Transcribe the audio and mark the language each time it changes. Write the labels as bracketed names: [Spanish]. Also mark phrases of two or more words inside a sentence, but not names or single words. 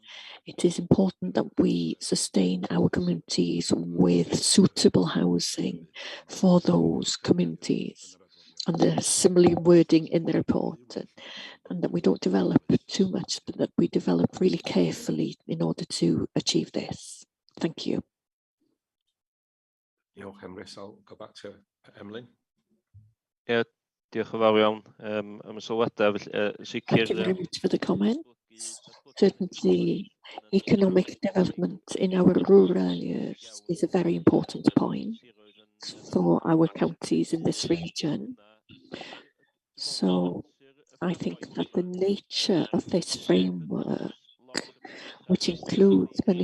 [English] It is important that we sustain our communities with suitable housing for those communities. And there's similar wording in the report, and that we don't develop too much, but that we develop really carefully in order to achieve this. Thank you. [Welsh] Diolch, Emrys. [English] I'll go back to Emlyn. [Welsh] Yeah, diolch yn fawr iawn am y sylwadau. [English] Thank you very much for the comments. Certainly, economic development in our rural areas is a very important point for our counties in this region. So I think that the nature of this framework, which includes many